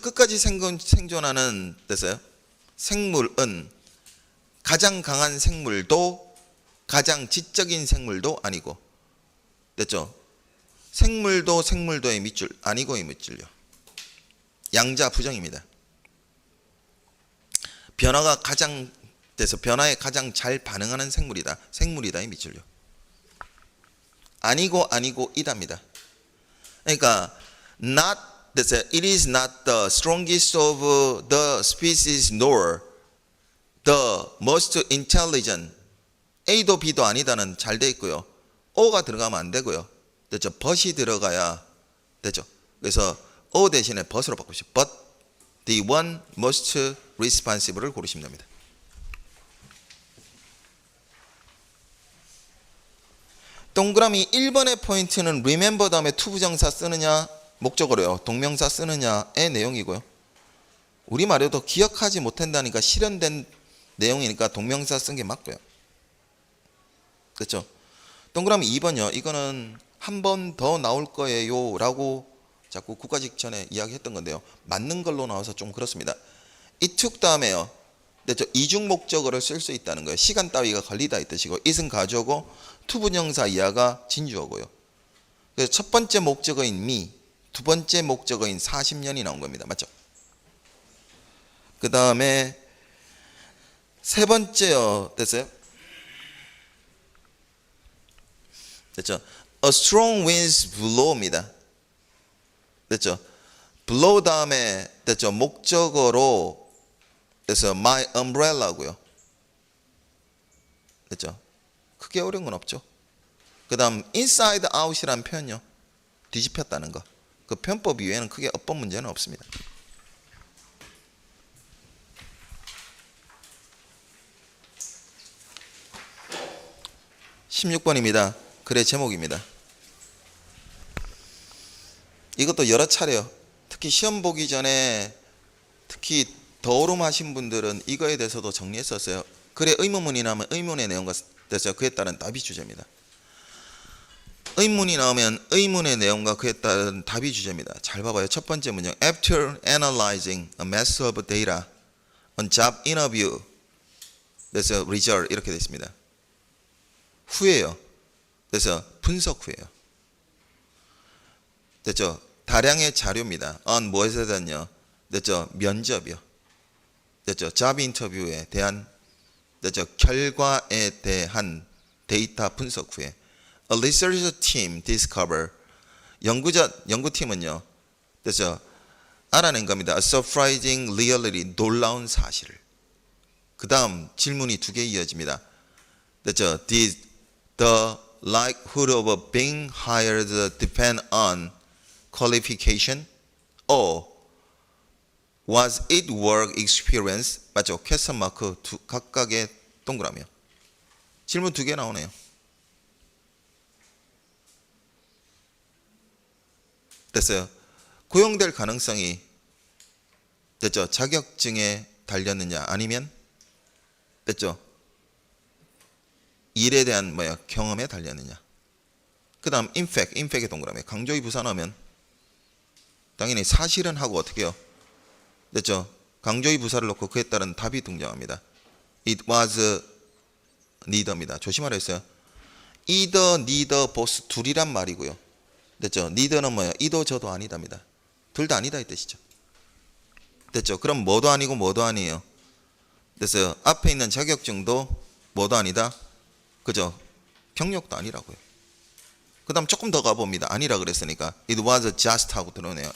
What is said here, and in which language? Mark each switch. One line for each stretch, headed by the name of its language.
Korean: 끝까지 생존하는, 됐어요? 생물은 가장 강한 생물도 가장 지적인 생물도 아니고, 됐죠? 생물도의 밑줄, 아니고의 밑줄요. 양자 부정입니다. 변화에 가장 잘 반응하는 생물이다의 밑줄요. 아니고 이답니다. 그러니까
English: it is not the strongest of the species nor the most intelligent.
Korean: A도 B도 아니다는 잘 돼 있고요. O가 들어가면 안 되고요. 됐죠? but이 들어가야 되죠. 그래서 O 대신에 but으로 바꾸시죠.
English: but the one most responsive를
Korean: 고르시면 됩니다. 동그라미 1번의 포인트는 remember 다음에 to 부정사 쓰느냐 목적어로요. 동명사 쓰느냐의 내용이고요. 우리말에도 기억하지 못한다니까 실현된 내용이니까 동명사 쓴 게 맞고요. 그렇죠? 동그라미 2번요. 이거는 한 번 더 나올 거예요 라고 자꾸 국가직 전에 이야기했던 건데요. 맞는 걸로 나와서 좀 그렇습니다.
English: it took 다음에요.
Korean: 됐죠? 이중 목적어를 쓸 수 있다는 거예요. 시간 따위가 걸리다 이 뜻이고 it은 가주어고 to 분형사 이하가 진주어고요. 그래서 첫 번째 목적어인 me, 두 번째 목적어인 40년이 나온 겁니다. 맞죠? 그 다음에 세 번째요. 됐어요? 됐죠?
English: A strong winds blow입니다.
Korean: 됐죠? blow 다음에 됐죠? 목적어로 그래서 my umbrella고요. 됐죠? 크게 어려운 건 없죠. 그 다음 inside out이라는 표현요. 뒤집혔다는 거. 그 편법 이외에는 크게 어법 문제는 없습니다. (16번입니다) 글의 제목입니다. 이것도 여러 차례요. 특히 시험 보기 전에 특히 더오름하신 분들은 이거에 대해서도 정리했었어요. 글에 의문문이 나오면 의문의 내용과 됐어요. 그에 따른 답이 주제입니다. 의문이 나오면 의문의 내용과 그에 따른 답이 주제입니다. 잘 봐봐요. 첫 번째 문장.
English: After analyzing a mass of data on job interview,
Korean: 그래서
English: result
Korean: 이렇게 되어 있습니다. 후에요. 그래서 분석 후에요. 됐죠? 다량의 자료입니다. on 무엇에 대한요? 됐죠? 면접이요. 됐죠? job 인터뷰에 대한 됐죠? 결과에 대한 데이터 분석 후에
English: a research team discover
Korean: 연구팀은요. 됐죠? 알아낸 겁니다.
English: a surprising reality
Korean: 놀라운 사실을. 그 다음 질문이 두 개 이어집니다. 됐죠?
English: Did the likelihood of being hired depend on qualification or was it work experience?
Korean: 맞죠? 퀘스천 마크 각각의 동그라미요. 질문 두 개 나오네요. 됐어요. 고용될 가능성이 됐죠? 자격증에 달렸느냐 아니면 됐죠? 일에 대한 경험에 달렸느냐. 그 다음 인팩의 동그라미. 강조의 부사하면 당연히 사실은 하고 어떻게 해요? 됐죠? 강조의 부사를 넣고 그에 따른 답이 등장합니다.
English: It was neither입니다.
Korean: 조심하라 했어요. either, neither, both 둘이란 말이고요. 됐죠? neither는 뭐예요? 이도 저도 아니답니다. 둘 다 아니다 이 뜻이죠. 됐죠? 그럼 뭐도 아니고 뭐도 아니에요. 됐어요? 앞에 있는 자격증도 뭐도 아니다. 그죠? 경력도 아니라고요. 그 다음 조금 더 가봅니다. 아니라 그랬으니까
English: it was just
Korean: 하고 들어오네요.